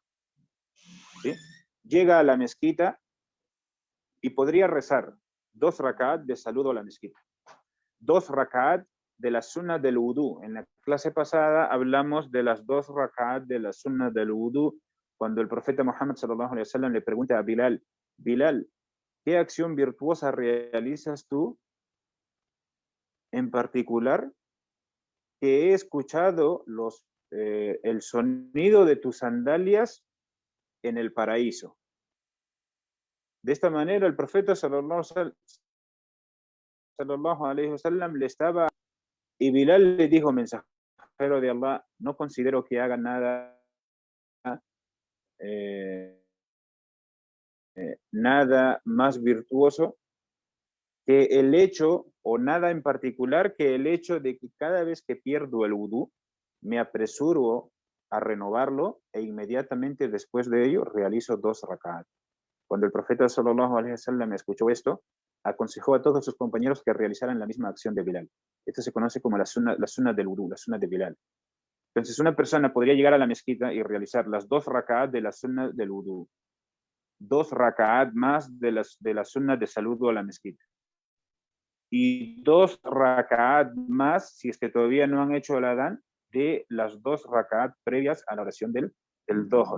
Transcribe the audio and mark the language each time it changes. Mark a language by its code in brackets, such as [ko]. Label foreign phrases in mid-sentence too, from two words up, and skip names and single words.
[es] ¿Sí? Llega a la mezquita y podría rezar 2 raka'at de saludo a la mezquita, 2 raka'at de la sunna del wudú. En la clase pasada hablamos de las 2 raka'at de la sunna del wudú, cuando el profeta Muhammad [ar] صلى الله عليه وسلم [es] le pregunta a Bilal, ¿qué acción virtuosa realizas tú en particular? Que he escuchado el sonido de tus sandalias en el paraíso. De esta manera el profeta [ar] صلى الله عليه وسلم [es] le estaba, y Bilal le dijo, mensajero de Allah, no considero que haga nada, eh, nada más virtuoso que el hecho, o nada en particular, que el hecho de que cada vez que pierdo el wudú, me apresuro a renovarlo e inmediatamente después de ello realizo 2 rak'at. Cuando el profeta [ar] صلى الله عليه وسلم [es] escuchó esto, aconsejó a todos sus compañeros que realizaran la misma acción de Bilal. Esto se conoce como la sunna del wudú, la sunna de Bilal. Entonces una persona podría llegar a la mezquita y realizar las 2 rak'at de la sunna del wudú, 2 rak'at más de la sunna de saludo a la mezquita, y 2 rak'at más, si es que todavía no han hecho el adán, de las 2 rak'at previas a la oración del Dhuhr.